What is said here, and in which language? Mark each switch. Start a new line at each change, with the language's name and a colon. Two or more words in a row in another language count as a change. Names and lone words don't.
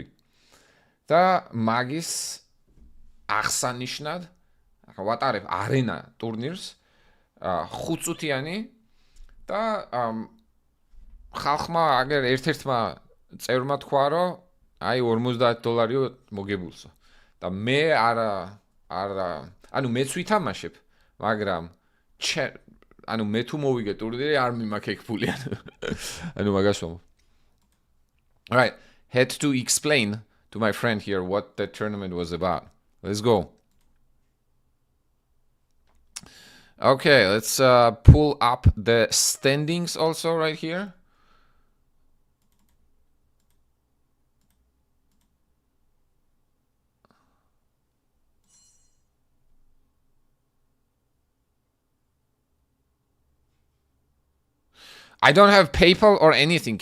Georgian: და მაგის აღსანიშნად ვატარებ არენა ტურნირს 5 წუთიანი და ხალხმა აგერ ერთ-ერთმა წევრმა თქვა რომ აი $50 მოგებულსო და მე არა ანუ მეც ვითამაშებ მაგრამ ანუ მე თუ მოვიგე ტურნირი არ მიმაქ ეგ ფული ანუ მაგას ვამბობ.
English: All right, had to explain to my friend here what the tournament was about. Let's go. Okay, let's pull up the standings also right here. I don't have PayPal or anything.